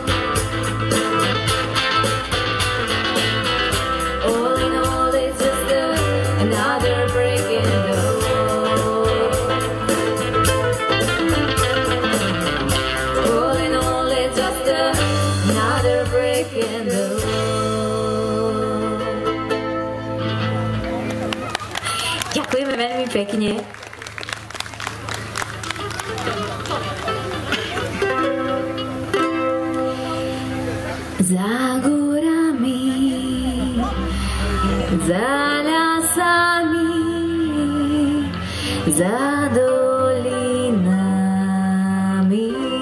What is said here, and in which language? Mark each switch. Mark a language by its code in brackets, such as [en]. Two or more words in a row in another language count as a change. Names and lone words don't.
[en] All in all, it's just another break in the wall. All in all, it's just another break in the wall. [sk] Ďakujeme veľmi pekne. [pl] Za górami, za lasami, za dolinami.